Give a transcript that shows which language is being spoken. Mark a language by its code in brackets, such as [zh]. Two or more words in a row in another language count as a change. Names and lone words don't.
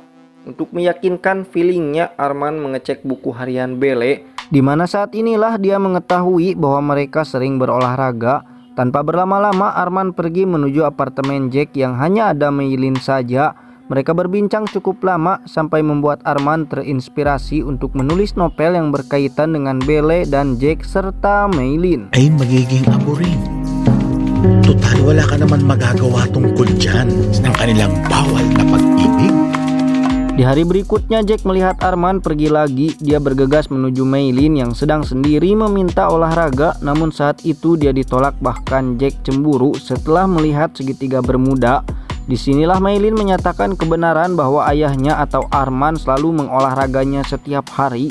[id] Untuk meyakinkan feelingnya, Arman mengecek buku harian Belle, di mana saat inilah dia mengetahui bahwa mereka sering berolahraga. Tanpa berlama-lama Arman pergi menuju apartemen Jack yang hanya ada Maylin saja. Mereka berbincang cukup lama sampai membuat Arman terinspirasi untuk menulis novel yang berkaitan dengan Belle dan Jack serta Maylin. [tl] Ay magiging abo rin. Total wala ka naman magagawa tungkol dyan ng kanilang bawal na pag-ibig. [id] Di hari berikutnya Jack melihat Arman pergi lagi. Dia bergegas menuju Maylin yang sedang sendiri meminta olahraga. Namun saat itu dia ditolak, bahkan Jack cemburu setelah melihat segitiga bermuda. Disinilah Maylin menyatakan kebenaran bahwa ayahnya atau Arman selalu mengolahraganya setiap hari.